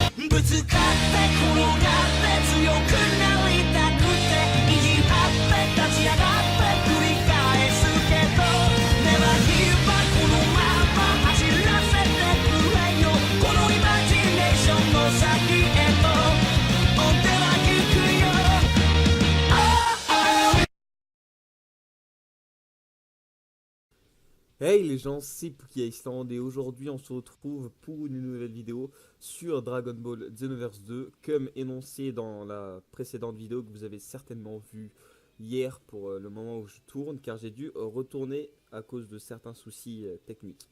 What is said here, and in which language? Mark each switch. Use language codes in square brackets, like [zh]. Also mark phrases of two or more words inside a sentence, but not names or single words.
[ja] ぶつかって転がって強くなりたくて意地張って立ち上がって繰り返すけど [en] Never give up [ja] このまま走らせてくれよこのイマジネーションの先へと追っては行くよ [fr] Hey les gens, c'est Pookie Iceland et aujourd'hui on se retrouve pour une nouvelle vidéo sur Dragon Ball Xenoverse 2 comme énoncé dans la précédente vidéo que vous avez certainement vue hier pour le moment où je tourne car j'ai dû retourner à cause de certains soucis techniques.